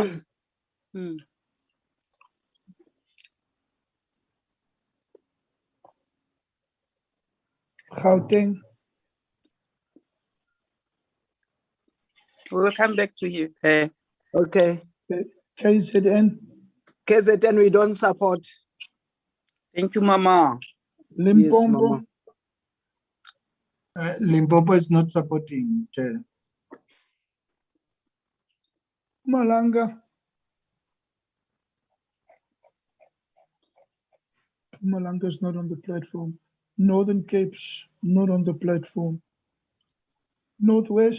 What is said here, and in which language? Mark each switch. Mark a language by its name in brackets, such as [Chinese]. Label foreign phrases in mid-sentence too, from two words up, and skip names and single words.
[English] Gauteng. We will come back to you. Okay. KZN. KZN, we don't support. Thank you, Mama. Limpopo. Yes, Mama. Limpopo is not supporting, Chair. Mpumalanga. Mpumalanga is not on the platform. Northern Cape's not on the platform. Northwest.